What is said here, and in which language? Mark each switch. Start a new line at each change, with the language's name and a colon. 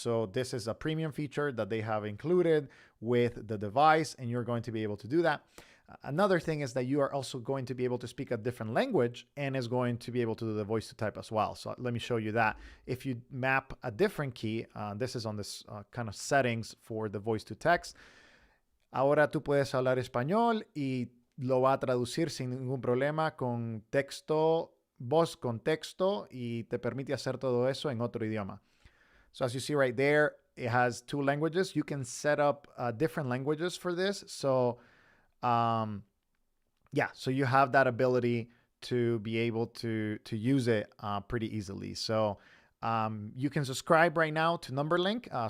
English: So this is a premium feature that they have included with the device, and you're going to be able to do that. Another thing is that you are also going to be able to speak a different language and is going to be able to do the voice to type as well. So let me show you that. If you map a different key, this is on this kind of settings for the voice to text.
Spanish: Ahora tú puedes hablar español y lo va a traducir sin ningún problema con texto, voz con texto, y te permite hacer todo eso en otro idioma.
English: So as you see right there, it has 2 languages. You can set up different languages for this. So yeah, so you have that ability to be able to use it pretty easily. So you can subscribe right now to NumberLink.